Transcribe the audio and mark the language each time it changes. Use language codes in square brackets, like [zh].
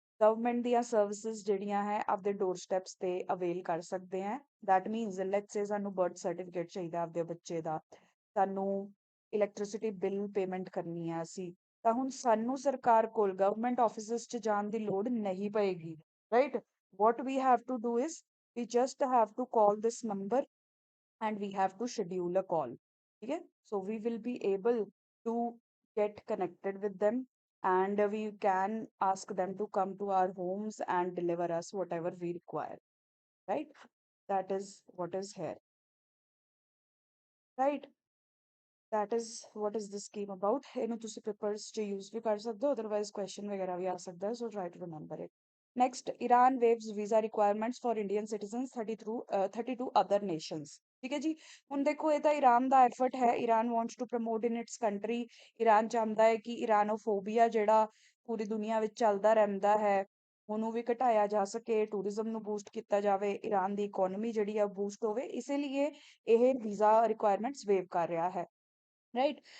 [pa] Government ਦੀਆਂ services ਜਿਹੜੀਆਂ ਹੈ ਆਪਦੇ ਡੋਰ ਸਟੈਪਸ ਤੇ ਅਵੇਲ ਕਰ ਸਕਦੇ ਹੈ। [en] that means let's say [pa] ਸਾਨੂੰ ਬਰਥ ਸਰਟੀਫਿਕੇਟ ਚਾਹੀਦਾ ਆਪਦੇ ਬੱਚੇ ਦਾ, ਸਾਨੂੰ ਇਲੈਕਟ੍ਰਿਸਿਟੀ ਬਿੱਲ ਪੇਮੈਂਟ ਕਰਨੀ ਹੈ ਅਸੀਂ, ਤਾਂ ਹੁਣ ਸਾਨੂੰ ਸਰਕਾਰ ਕੋਲ ਗਵਰਨਮੈਂਟ ਆਫਿਸਿਸ 'ਚ ਜਾਣ ਦੀ ਲੋੜ ਨਹੀਂ ਪਏਗੀ, right. [en] What we have to do is we just have to call this number and we have to schedule a call. Okay, so we will be able to get connected with them, and we can ask them to come to our homes and deliver us whatever we require, right? That is what is here, right? That is what is this scheme about. [pa] ਇਹਨੂੰ ਤੁਸੀਂ papers 'ਚ use ਵੀ ਕਰ ਸਕਦੇ ਹੋ, otherwise question ਵਗੈਰਾ ਵੀ ਆ ਸਕਦਾ ਹੈ, [en] So try to remember it. Next, Iran waives visa requirements for Indian citizens 32 other nations. [pa] ਠੀਕ ਹੈ ਜੀ। ਹੁਣ ਦੇਖੋ ਇਹ ਤਾਂ ਈਰਾਨ ਦਾ ਐਫਰਟ ਹੈ, [en] Iran wants to promote in its country. [pa] Iran ਚਾਹੁੰਦਾ ਹੈ ਕਿ ਇਰਾਨੋਫੋਬੀਆ ਜਿਹੜਾ ਪੂਰੀ ਦੁਨੀਆ ਵਿੱਚ ਚੱਲਦਾ ਰਹਿੰਦਾ ਹੈ ਉਹਨੂੰ ਵੀ ਘਟਾਇਆ ਜਾ ਸਕੇ, ਟੂਰਿਜ਼ਮ ਨੂੰ ਬੂਸਟ ਕੀਤਾ ਜਾਵੇ, ਈਰਾਨ ਦੀ ਇਕੋਨਮੀ ਜਿਹੜੀ ਆ ਬੂਸਟ ਹੋਵੇ, ਇਸੇ ਲਈ ਇਹ ਵੀਜ਼ਾ ਰਿਕੁਆਇਰਮੈਂਟਸ ਵੇਵ ਕਰ ਰਿਹਾ ਹੈ, ਰਾਈਟ।